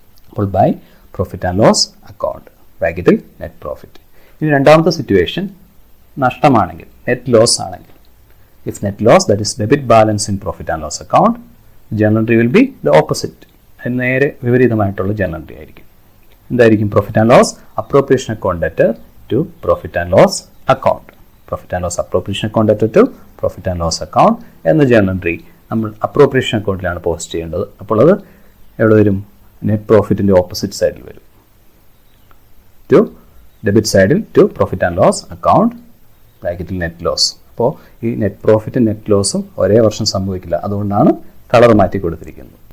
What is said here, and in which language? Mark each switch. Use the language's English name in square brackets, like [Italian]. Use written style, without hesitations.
[Malayalam] അപ്പോൾ by profit and loss account, ബ്രാക്കറ്റിൽ net profit. ഇനി രണ്ടാമത്തെ സിറ്റുവേഷൻ നഷ്ടമാണെങ്കിൽ, നെറ്റ് ലോസ് ആണെങ്കിൽ, [English] If net loss, that is debit balance in profit and loss account, journal entry will be the opposite. [Malayalam] അതിന് നേരെ വിപരീതമായിട്ടുള്ള journal entry ആയിരിക്കും. എന്തായിരിക്കും? Profit and loss appropriation account debtor [English] to profit and loss account. Profit and loss appropriation account debtor to profit and loss account [Malayalam] എന്ന journal entry നമ്മൾ appropriation അക്കൗണ്ടിലാണ് post ചെയ്യേണ്ടത്. അപ്പോൾ അത് എവിടെ വരും? നെറ്റ് പ്രോഫിറ്റിൻ്റെ ഓപ്പോസിറ്റ് സൈഡിൽ വരും. ടു ഡെബിറ്റ് സൈഡിൽ to profit and loss account ബ്രാക്കറ്റിൽ നെറ്റ് ലോസ്. അപ്പോൾ ഈ നെറ്റ് പ്രോഫിറ്റും നെറ്റ് ലോസും ഒരേ വർഷം സംഭവിക്കില്ല, അതുകൊണ്ടാണ് കളർ മാറ്റി കൊടുത്തിരിക്കുന്നത്.